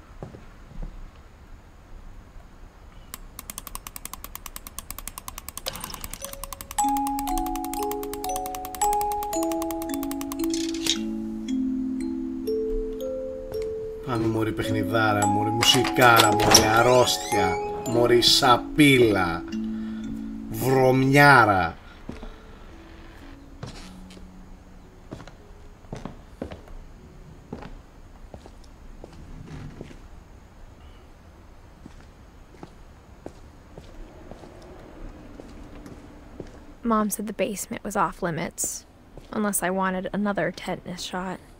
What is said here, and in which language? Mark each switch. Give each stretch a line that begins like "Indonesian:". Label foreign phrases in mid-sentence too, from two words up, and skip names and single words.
Greek: Πάμε μωρή παιχνιδάρα, μωρή μουσικάρα, μωρή αρρώστια, μωρή σαπίλα, βρωμιάρα.
English: Mom said the basement was off limits, unless I wanted another tetanus shot.